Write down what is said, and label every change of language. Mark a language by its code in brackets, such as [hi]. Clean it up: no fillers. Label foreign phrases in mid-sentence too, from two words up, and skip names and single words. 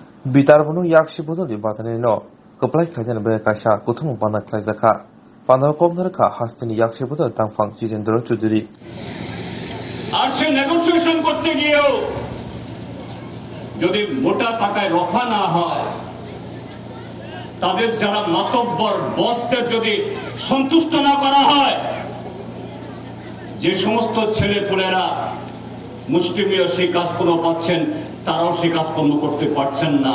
[trp] Bitarbunu yakshi bodoli batani no keplai khajan be kasha kuthum bana khlajaka pano komnar ka hastini yakshi bodol tangfang Jitendra Chudhuri [bn] আর সে নেগোসিয়েশন করতে গিয়েও যদি মোটা টাকায় রফা না হয়, তাদের যারা মাতব্বর বসদের যদি সন্তুষ্ট না করা হয়, যে সমস্ত ছেলেপুলেরা মুষ্টিমেয় সেই কাজকর্ম পাচ্ছেন তারাও সেই কাজকর্ম করতে পারছেন না।